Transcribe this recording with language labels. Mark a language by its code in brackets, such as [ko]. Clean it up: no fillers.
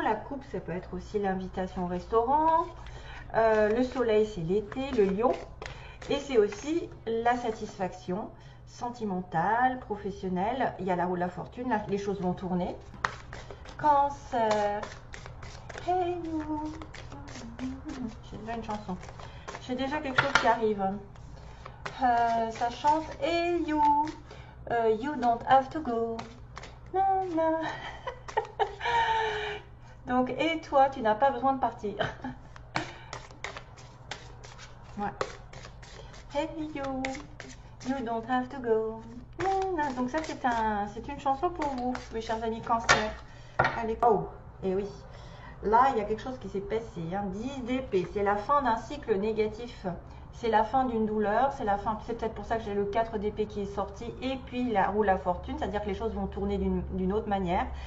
[fr] La coupe ça peut être aussi l'invitation au restaurant. Le soleil c'est l'été, le lion, et c'est aussi la satisfaction sentimentale, professionnelle. Il y a la roue de la fortune, là, les choses vont tourner. Cancer, [en] hey you. [fr] J'ai déjà une chanson, j'ai déjà quelque chose qui arrive. Ça chante [en] hey you, you don't have to go. [fr] Non, non. Donc et toi tu n'as pas besoin de partir. Ouais. [en] Hey you, you don't have to go. [fr] Donc ça c'est une chanson pour vous, mes chers amis Cancer. Allez, oh, et oui, là il y a quelque chose qui s'est passé. 10 d'épée, c'est la fin d'un cycle négatif. C'est la fin d'une douleur, c'est la fin. C'est peut-être pour ça que j'ai le 4 d'épée qui est sorti, et puis la roue de la fortune, c'est-à-dire que les choses vont tourner d'une autre manière.